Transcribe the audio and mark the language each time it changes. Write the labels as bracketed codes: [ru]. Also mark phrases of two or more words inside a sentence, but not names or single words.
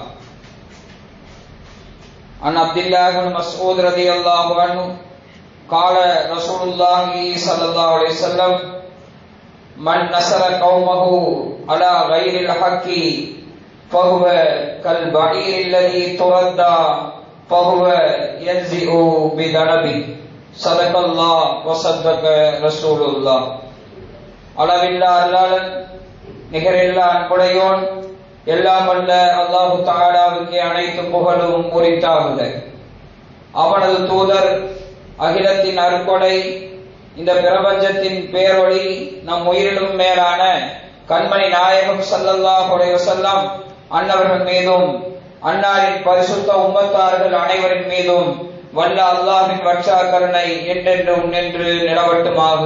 [ar] عن عبد الله بن مسعود رضي الله عنه قال رسول الله صلى الله عليه وسلم: من نصر قومه على غير الحق فهو كالبعير الذي تردى فهو ينزئ بذنبه. صدق الله وصدق رسول الله. [ta] அளவில்லா அல்லாஹ், நிகரில்லா அன்புடையோன், எல்லாம் வல்ல [ar] الله تعالى [ta] அனைத்து புகழும் உரித்தாகுக. அவனது தூதர், அகிலத்தின் அருட்கொடை, இந்த பிரபஞ்சத்தின் பேரொளி, நம் உயிரிலும் மேலான கண்மணி நாயகம் [ar] صلى الله عليه وسلم [ta] அன்னவர்கள் மீதும் அன்னாரின் பரிசுத்த உம்மத்தார்கள் அனைவரின் மீதும் வல்ல அல்லாஹ்வின் வற்சா கருணை என்றென்றும் நின்று நிலவட்டுமாக.